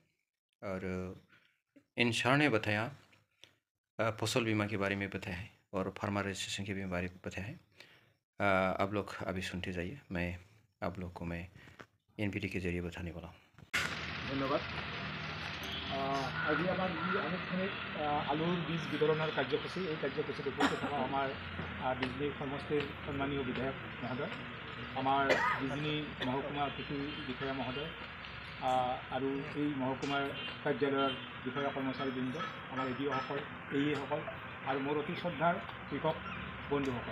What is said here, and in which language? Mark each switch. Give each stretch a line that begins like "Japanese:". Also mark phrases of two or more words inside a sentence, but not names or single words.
Hindi: और इन सर ने बताया फसल बीमा के बारे में बताया है और फार्मर रजिस्ट्रेशन के बारे में बताया है। आप लोग अभी सुनते जाइए, मैं आप लोग को मैं इन वीडियो के जरिए बताने वाला हूँ।
Assamese: ধন্যবাদ। আজি আমাৰ যি আনুষ্ঠানিক আলুৰ বীজ বিতৰণৰ কাৰ্যসূচী এই কাৰ্যসূচীত উপস্থিত থকা আমাৰ বিজনী সমষ্টিৰ সন্মানীয় বিধায়ক মহোদয়, আমাৰ বিজনী মহকুমা কৃষি বিষয়া মহোদয় আৰু এই মহকুমাৰ কাৰ্যালয়ৰ বিষয়া কৰ্মচাৰীবৃন্দ, আমাৰ এডিঅ'সকল এইসকল আৰু মোৰ অতি শ্ৰদ্ধাৰ কৃষক বন্ধুসকল।